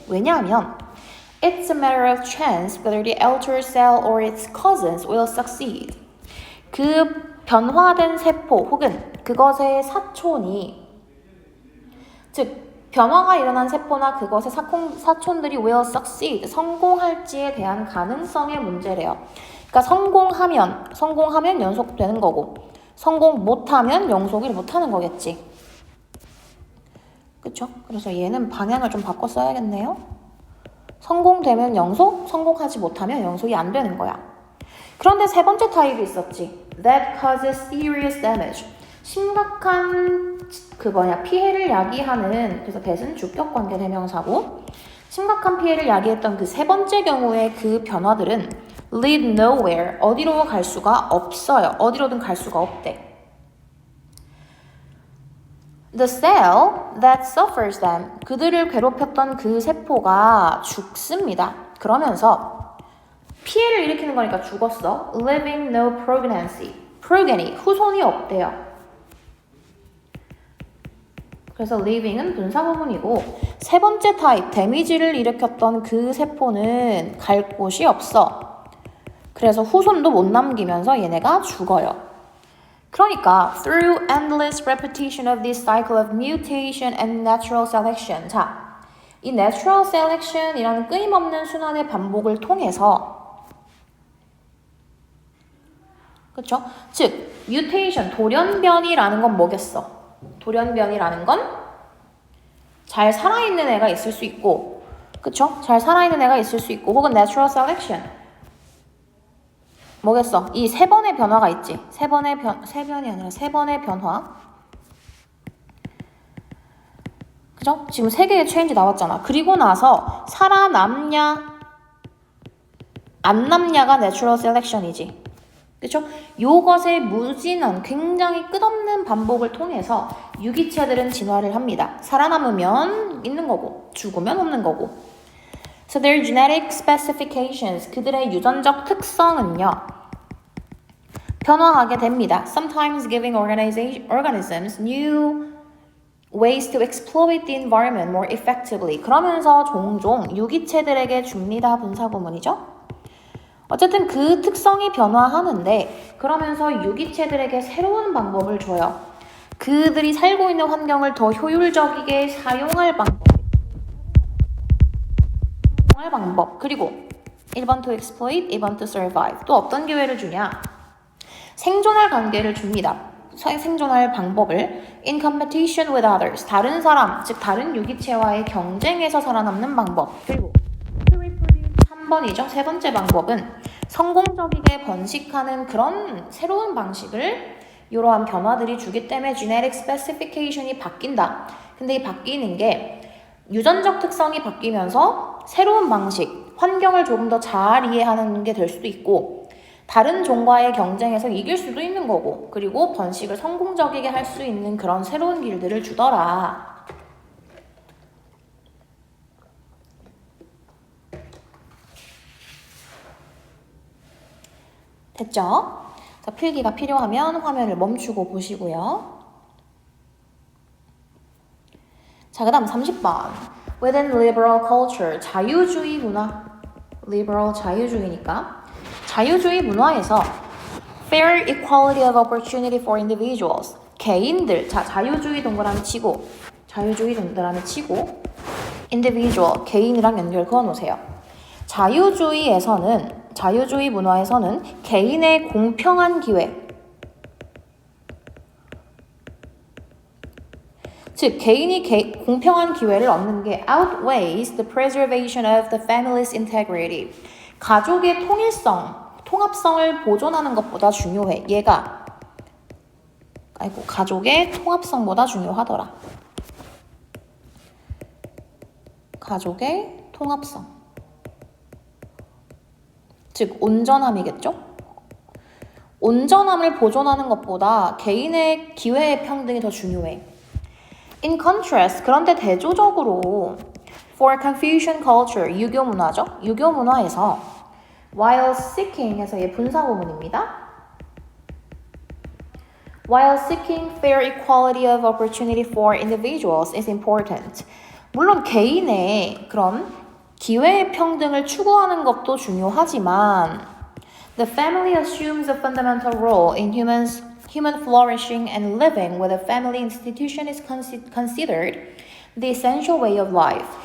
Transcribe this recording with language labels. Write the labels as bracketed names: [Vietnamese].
[Korean] 왜냐하면 [English] it's a matter of chance whether the altered cell or its cousins will succeed. [Korean] 그 변화된 세포 혹은 그것의 사촌이, 즉 변화가 일어난 세포나 그것의 사촌들이 [English] will succeed, [Korean] 성공할지에 대한 가능성의 문제래요. 그러니까 성공하면 연속되는 거고 성공 못하면 영속을 못하는 거겠지. 그쵸? 그래서 얘는 방향을 좀 바꿔 써야겠네요. 성공되면 영속, 성공하지 못하면 영속이 안 되는 거야. 그런데 세 번째 타입이 있었지. [English] That causes serious damage. [Korean] 심각한 피해를 야기하는, 그래서 that은 주격 관계 대명사고, 심각한 피해를 야기했던 그 세 번째 경우의 그 변화들은 [English] lead nowhere, [Korean] 어디로 갈 수가 없어요. 어디로든 갈 수가 없대. [English] The cell that suffers them, [Korean] 그들을 괴롭혔던 그 세포가 죽습니다. 그러면서 피해를 일으키는 거니까 죽었어. [English] Leaving no progeny, [Korean] 후손이 없대요. 그래서 leaving은 분사 부분이고, 세 번째 타입, 데미지를 일으켰던 그 세포는 갈 곳이 없어. 그래서 후손도 못 남기면서 얘네가 죽어요. 그러니까 [English] through endless repetition of this cycle of mutation and natural selection. [Korean] 자, 이 natural selection이라는 끊임없는 순환의 반복을 통해서, 그렇죠? 즉, mutation, 돌연변이라는 건 뭐겠어? 돌연변이라는 건 잘 살아있는 애가 있을 수 있고, 그쵸? 잘 살아있는 애가 있을 수 있고, 혹은 natural selection. 뭐겠어? 이 세 번의 변화가 있지. 세 번의 변화. 그죠? 지금 세 개의 change 나왔잖아. 그리고 나서 살아남냐, 안 남냐가 natural selection이지. 그쵸? 요것의 무진한 굉장히 끝없는 반복을 통해서 유기체들은 진화를 합니다. 살아남으면 있는 거고 죽으면 없는 거고. [English] So their genetic specifications, [Korean] 그들의 유전적 특성은요, 변화하게 됩니다. [English] Sometimes giving organisms new ways to exploit the environment more effectively. [Korean] 그러면서 종종 유기체들에게 줍니다. 분사구문이죠. 어쨌든 그 특성이 변화하는데 그러면서 유기체들에게 새로운 방법을 줘요. 그들이 살고 있는 환경을 더 효율적이게 사용할 방법. 그리고 1번 to exploit, 2번 to survive. 또 어떤 기회를 주냐? 생존할 관계를 줍니다. 생존할 방법을 [English] in competition with others. [Korean] 다른 사람, 즉 다른 유기체와의 경쟁에서 살아남는 방법. 그리고 3번이죠. 세 번째 방법은 성공적이게 번식하는 그런 새로운 방식을 이러한 변화들이 주기 때문에 genetic specification이 바뀐다. 근데 이 바뀌는 게 유전적 특성이 바뀌면서 새로운 방식, 환경을 조금 더 잘 이해하는 게 될 수도 있고 다른 종과의 경쟁에서 이길 수도 있는 거고 그리고 번식을 성공적이게 할 수 있는 그런 새로운 길들을 주더라. 됐죠? 자, 필기가 필요하면 화면을 멈추고 보시고요. 자, 그 다음 30번. [English] Within liberal culture, [Korean] 자유주의 문화. liberal, 자유주의니까. 자유주의 문화에서 [English] fair equality of opportunity for individuals. [Korean] 개인들, 자, 자유주의 동그라미 치고, individual, 개인이랑 연결 그어놓으세요. 자유주의 문화에서는 개인의 공평한 기회, 즉 개인이 공평한 기회를 얻는 게 [English] outweighs the preservation of the family's integrity. [Korean] 가족의 통합성을 보존하는 것보다 중요해. 가족의 통합성보다 중요하더라. 가족의 통합성. 즉 온전함이겠죠? 온전함을 보존하는 것보다 개인의 기회의 평등이 더 중요해. [English] In contrast, [Korean] 그런데 대조적으로 [English] for Confucian culture, [Korean] 유교 문화죠? 유교 문화에서 [English] while seeking [Korean] 해서 얘 분사구문입니다. [English] While seeking fair equality of opportunity for individuals is important. [Korean] 물론 개인의 그런 기회의 평등을 추구하는 것도 중요하지만 [English] the family assumes a fundamental role in human flourishing and living with a family institution is considered the essential way of life.